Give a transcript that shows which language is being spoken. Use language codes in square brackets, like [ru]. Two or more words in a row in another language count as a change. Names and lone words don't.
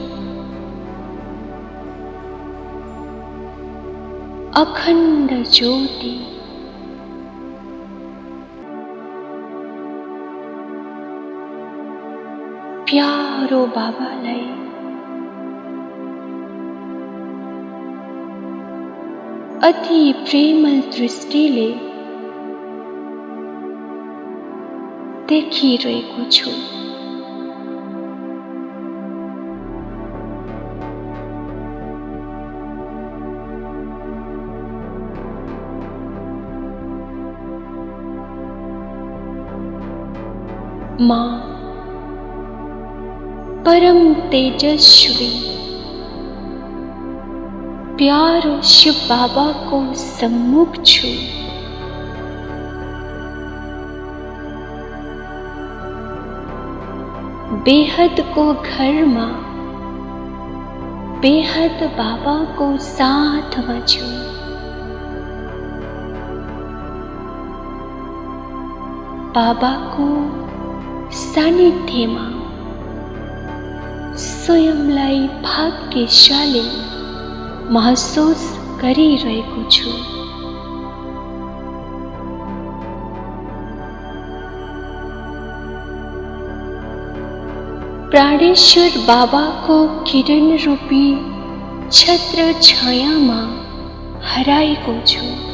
[ne] अखण्ड ज्योति प्यारो बाबालाई अति प्रेमल दृष्टिले देखिरहेको छु। म परम तेजस्वी प्यारो शिव बाबा को सम्मुख छु। [hi] बेहद को घर में बेहद बाबा को साथ में छु। बाबा को सानिध्य में [ne] स्वयंलाई भाग्यशाली महसूस गरिरहेको छु। [hi] प्राणेश्वर बाबा को किरण रूपी छत्र छाया में [ne] हराएको छु।